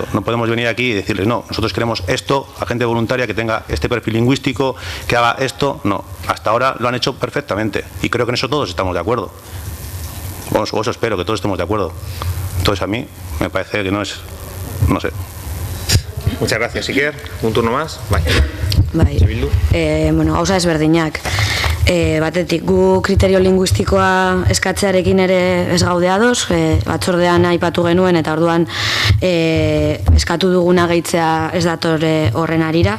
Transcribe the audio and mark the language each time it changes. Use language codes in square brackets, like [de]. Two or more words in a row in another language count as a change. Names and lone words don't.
[es] No podemos venir aquí y decirles, no, nosotros queremos esto, a gente voluntaria que tenga este perfil lingüístico, que haga esto. No, hasta ahora lo han hecho perfectamente y creo que en eso todos estamos de acuerdo. O eso espero, que todos estemos de acuerdo. Entonces a mí me parece que no sé. Muchas gracias, Iker. Un turno más. [eu] Bai. Gauza ezberdinak. Batetik, gu kriterio linguistikoa eskatzearekin ere ez gaude ados, batzordean aipatu genuen eta orduan eskatu duguna gehitzea ez datore horren arira.